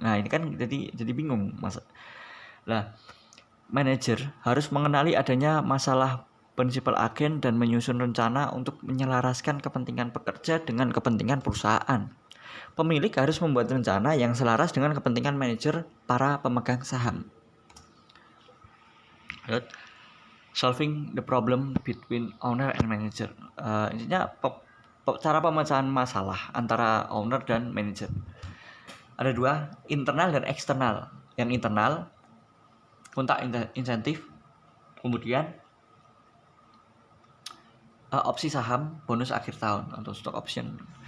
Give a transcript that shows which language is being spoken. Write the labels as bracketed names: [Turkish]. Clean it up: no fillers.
[Indonesian] Ini kan jadi bingung, Mas. Manajer harus mengenali adanya masalah prinsipal agen dan menyusun rencana untuk menyelaraskan kepentingan pekerja dengan kepentingan perusahaan. Pemilik harus membuat rencana yang selaras dengan kepentingan manajer para pemegang saham. [English] Solving the problem between owner and manager. [Indonesian] Intinya cara pemecahan masalah antara owner dan manajer. Ada dua, internal dan eksternal. Yang internal, kontak insentif, kemudian opsi saham, bonus akhir tahun atau stock option.